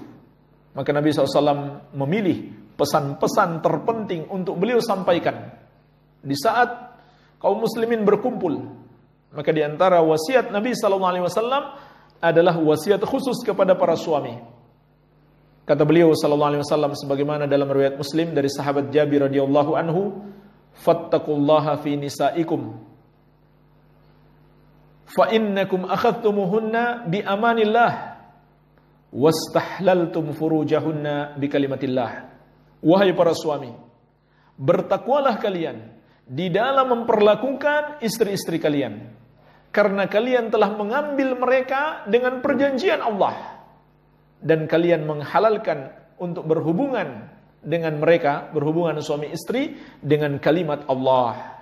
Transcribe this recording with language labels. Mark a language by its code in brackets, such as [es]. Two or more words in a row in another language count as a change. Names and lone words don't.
[id] Maka Nabi SAW memilih pesan-pesan terpenting untuk beliau sampaikan di saat kaum muslimin berkumpul. Maka di antara wasiat Nabi SAW adalah wasiat khusus kepada para suami. Kata beliau SAW sebagaimana dalam riwayat Muslim dari sahabat Jabir [ar] رضي الله عنه, "فاتقوا الله في نسائكم فإنكم أخذتموهن بأمان الله واستحللتم فروجهن بكلمة الله." [id] Wahai para suami, bertakwalah kalian di dalam memperlakukan istri-istri kalian, karena kalian telah mengambil mereka dengan perjanjian Allah, dan kalian menghalalkan untuk berhubungan dengan mereka, berhubungan suami istri dengan kalimat Allah.